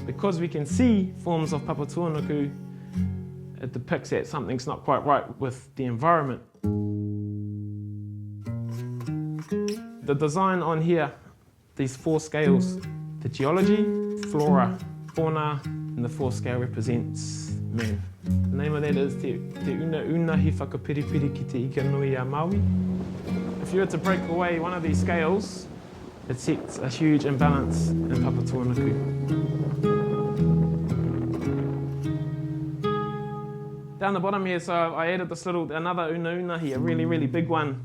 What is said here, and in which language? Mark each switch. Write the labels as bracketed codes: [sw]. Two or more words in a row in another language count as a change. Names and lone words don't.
[en] Because we can see forms of Papatūānuku, it depicts that something's not quite right with the environment. The design on here, these 4 scales, the geology, flora, fauna, and the 4th scale represents man. The name of that is Te Una Hi Whakapiripiri ki Te Ika Nui a Maui. If you were to break away one of these scales, it sets a huge imbalance in Papatūānuku. Down the bottom here, so I added this another una here, a really, really big one.